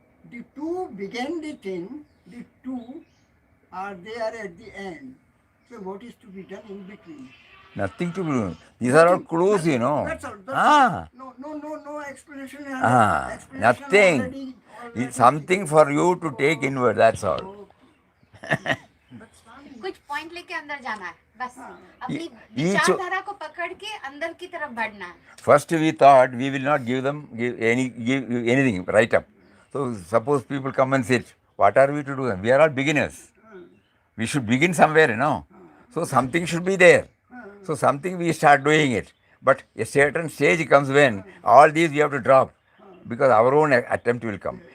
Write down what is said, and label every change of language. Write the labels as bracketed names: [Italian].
[English] The two begin the thing, the two are there at the end. So what is to be done in between? Nothing to do. These are all clues, you know. That's all. No explanation. Explanation Nothing. already It's something for you to take inward, that's all. [Hindi] कुछ point लेके अंदर जाना है, बस अपनी [English] Each- [Hindi] विचारधारा को पकड़ के अंदर की तरफ बढ़ना है. [English] First we thought we will not give anything right up. So suppose people come and sit, what are we to do? We are all beginners. We should begin somewhere, you know. So something should be there. So something we start doing it. But a certain stage comes when all these we have to drop, because our own attempt will come.